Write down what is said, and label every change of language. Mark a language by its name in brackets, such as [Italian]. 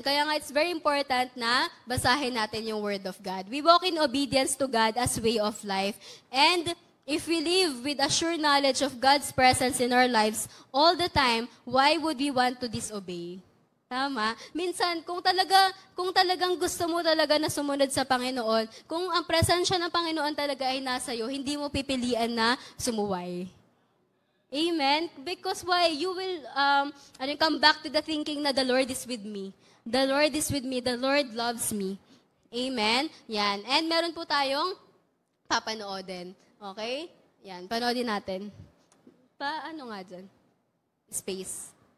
[Filipino] Kaya nga, [English] it's very important [Filipino] na basahin natin yung Word of God. [English] We walk in obedience to God as way of life. And if we live with a sure knowledge of God's presence in our lives all the time, why would we want to disobey? [Filipino] Tama? Minsan, kung talagang gusto mo talaga na sumunod sa Panginoon, kung ang presensya ng Panginoon talaga ay nasa iyo, hindi mo pipilian na sumuway. [English] Amen? Because why? You will come back to the thinking na the Lord is with me. The Lord is with me. The Lord loves me. [Filipino] Amen? Yan. And meron po tayong papanoodin. Okay? Yan. Panoodin natin. Ano nga dyan? Space.